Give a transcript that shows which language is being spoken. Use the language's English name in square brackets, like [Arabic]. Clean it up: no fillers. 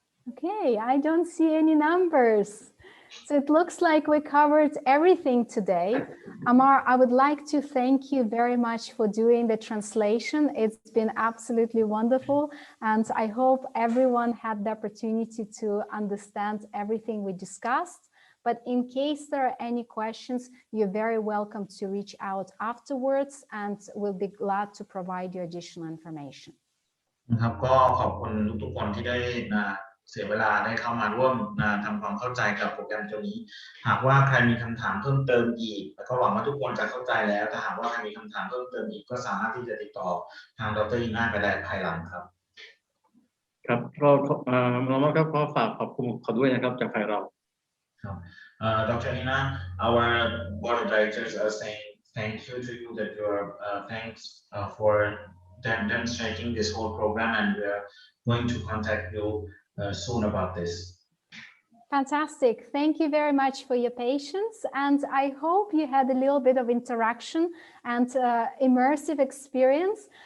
[English] Okay, I don't see any numbers. So it looks like we covered everything today. Amar, I would like to thank you very much for doing the translation. It's been absolutely wonderful. And I hope everyone had the opportunity to understand everything we discussed. But in case there are any questions, you're very welcome to reach out afterwards, and we'll be glad to provide you additional information. [Thai] นะครับก็ขอบคุณทุกคนที่ได้เสียเวลาได้เข้ามาร่วมทำความเข้าใจกับโปรแกรมตัวนี้หากว่าใครมีคำถามเพิ่มเติมอีกแล้วก็หวังว่าทุกคนจะเข้าใจแล้วถ้าหากว่าใครมีคำถามเพิ่มเติมอีกก็สามารถที่จะติดต่อทางดร. อีน่าไปได้ภายหลังครับ ครับก็น้องๆครับก็ฝากขอบคุณเขาด้วยนะครับจากฝ่ายเรา ครับ Dr. [English] Ina, our board of directors are saying thank you to you that you are thanks for demonstrating this whole program, and we are going to contact you soon about this. Fantastic. Thank you very much for your patience. And I hope you had a little bit of interaction and immersive experience.